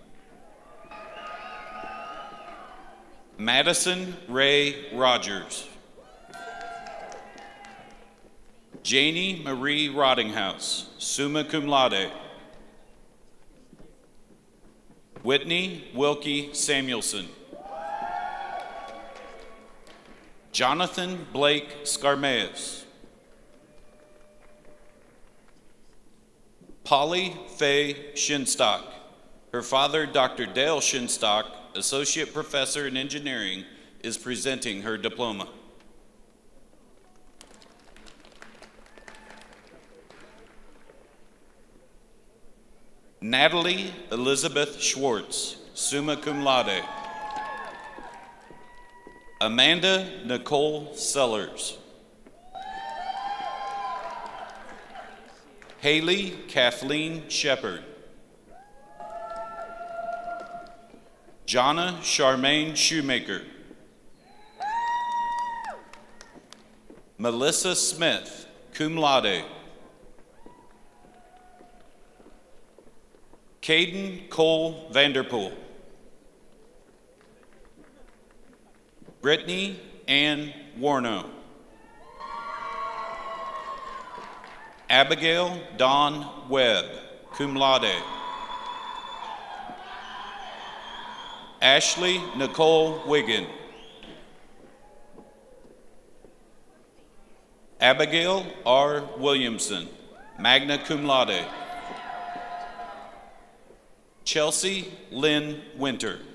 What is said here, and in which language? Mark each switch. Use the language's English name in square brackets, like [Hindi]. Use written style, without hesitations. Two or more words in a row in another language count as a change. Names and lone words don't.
[English] Madison Ray Rogers. Janie Marie Rottinghouse, [Latin] summa cum laude. [English] Whitney Wilkie Samuelson. Jonathan Blake Scarmaeus. Polly Faye Shinstock. Her father, Dr. Dale Shinstock, Associate Professor in Engineering, is presenting her diploma. Natalie Elizabeth Schwartz, [Latin] summa cum laude. [English] Amanda Nicole Sellers. Haley Kathleen Shepard. Jonna Charmaine Shoemaker. Melissa Smith, [Latin] cum laude. [English] Caden Cole Vanderpool. Brittany Ann Warno. Abigail Dawn Webb, [Latin] cum laude. [English] Ashley Nicole Wiggin. Abigail R. Williamson, [Latin] magna cum laude. [English] Chelsea Lynn Winter.